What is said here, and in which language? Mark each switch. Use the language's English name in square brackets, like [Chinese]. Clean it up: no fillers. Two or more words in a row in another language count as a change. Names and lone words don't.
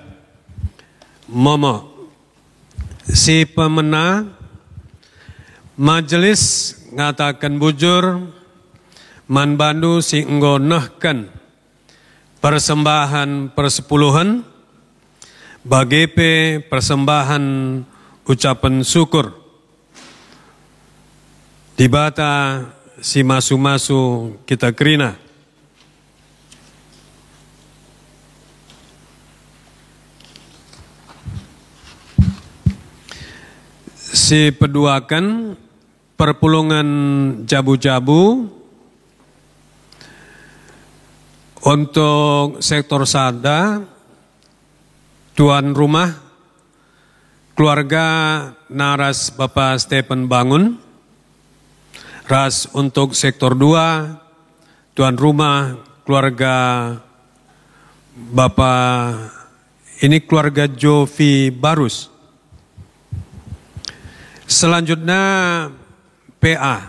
[Batak Karo] Momo si pemena majelis ngatakan bujur man bandu si nggonehkan [Indonesian] persembahan persepuluhan [Batak Karo] bagepe [Indonesian] persembahan ucapan syukur. [Batak Karo] Di bata si masu-masu kita krina. Si peduakan perpulungan jabu-jabu untuk sektor sada, [Indonesian] tuan rumah, keluarga [Batak Karo] naras Bapak Stephen Bangun, ras [Indonesian] untuk sektor 2, tuan rumah, keluarga Bapak Ini keluarga Jovi Barus. Selanjutnya PA.